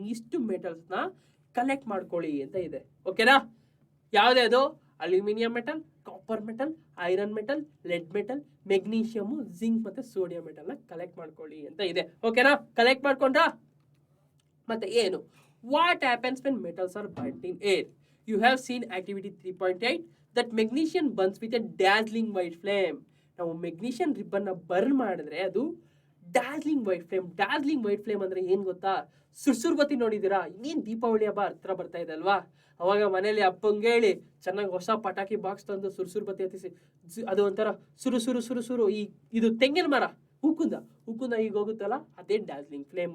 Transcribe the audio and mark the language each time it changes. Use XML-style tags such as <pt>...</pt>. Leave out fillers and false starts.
<kn>ಇಷ್ಟು ಮೆಟಲ್ಸ್ ನ ಕಲೆಕ್ಟ್ ಮಾಡ್ಕೊಳ್ಳಿ ಅಂತ ಇದೆ. ಓಕೆನಾ? ಯಾವ್ದು? Aluminium metal, copper metal, iron metal, LED metal, magnesium, zinc ಮತ್ತೆ ಸೋಡಿಯಂ ಮೆಟಲ್ ನ ಕಲೆಕ್ಟ್ ಮಾಡ್ಕೊಳ್ಳಿ ಅಂತ ಇದೆ. ಓಕೆನಾ? ಕಲೆಕ್ಟ್ ಮಾಡ್ಕೊಂಡ್ರಾ? ಮತ್ತೆ ಏನು?</kn> <en>What happens when metals are burnt in air? You have seen activity 3.8 that magnesium burns with a dazzling white flame.</en> <kn>ನಾವು magnesium ribbon ನ ಬರ್ನ್ ಮಾಡಿದ್ರೆ ಅದು ಡಾರ್ಲಿಂಗ್ ವೈಟ್ ಫ್ಲೇಮ್ ಅಂದ್ರೆ ಏನ್ ಗೊತ್ತಾ? ಸುರ್ಸುರ್ಬತ್ತಿ ನೋಡಿದೀರಾ? ಇನ್ನೇನ್ ದೀಪಾವಳಿ ಹಬ್ಬ ಹತ್ರ ಬರ್ತಾ ಇದೆ ಅಲ್ವಾ? ಅವಾಗ ಮನೇಲಿ ಅಪ್ಪಂಗೆ ಹೇಳಿ ಚೆನ್ನಾಗಿ ಹೊಸ ಪಟಾಕಿ ಬಾಕ್ಸ್ ತಂದು ಸುರ್ಸುರ್ಬತ್ತಿ ಹತ್ತಿಸಿ ಅದು ಒಂಥರ ಸುರು ಈ ಇದು ತೆಂಗಿನ ಮರ ಉಕ್ಕುಂದ ಈಗ ಹೋಗುತ್ತಲ್ಲ, ಅದೇ ಡಾರ್ಲಿಂಗ್ ಫ್ಲೇಮ್.</kn>